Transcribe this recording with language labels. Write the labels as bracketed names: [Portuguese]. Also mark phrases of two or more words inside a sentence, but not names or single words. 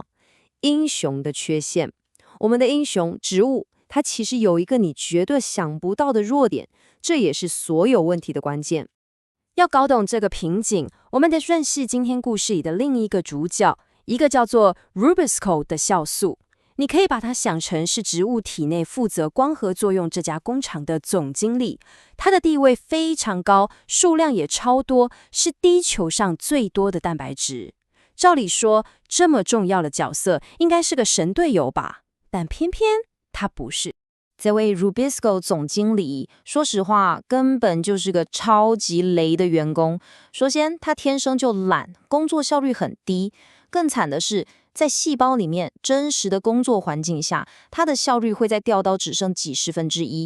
[Chinese] 英雄的缺陷。我們的英雄植物，它其實有一個你絕對想不到的弱點，這也是所有問題的關鍵。要搞懂這個瓶頸，我們得認識今天故事裡的另一個主角，一個叫做 Rubisco 的酵素。你可以把它想成是植物體內負責光合作用這家工廠的總經理，他的地位非常高，數量也超多，是地球上最多的蛋白質。照理說，這麼重要的角色應該是個神隊友吧？但偏偏他不是。這位 Rubisco 總經理，說實話，根本就是個超級雷的員工。首先，他天生就懶，工作效率很低。更慘的是，在細胞裡面真實的工作環境下，他的效率會再掉到只剩幾十分之一。